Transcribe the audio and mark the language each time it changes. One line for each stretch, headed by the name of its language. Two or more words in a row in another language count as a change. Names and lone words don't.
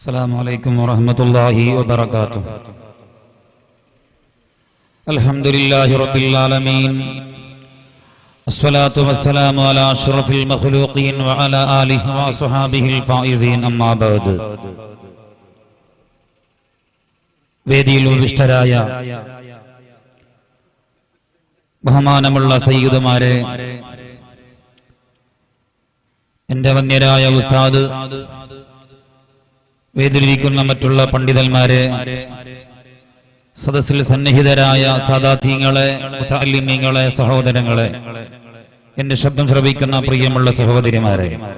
Arabic: السلام عليكم ورحمة الله وبركاته. الحمد لله رب العالمين، الصلاة والسلام على أشرف المخلوقين وعلى آله وصحابه الفائزين أما بعد.
Malayalam: വേദിയിൽ ഉപവിഷ്ടരായ ബഹുമാനമുള്ള സയ്യിദുമാരെ, എന്റെ വന്യരായ ഉസ്താദ്, വേദിയിലിരിക്കുന്ന മറ്റുള്ള പണ്ഡിതന്മാരെ, സദസ്സിൽ സന്നിഹിതരായ സാദാത്യങ്ങളെ, മുതഅല്ലിമീങ്ങളെ, സഹോദരങ്ങളെ, എന്റെ ശബ്ദം ശ്രവിക്കുന്ന പ്രിയമുള്ള സഹോദരിമാരെ,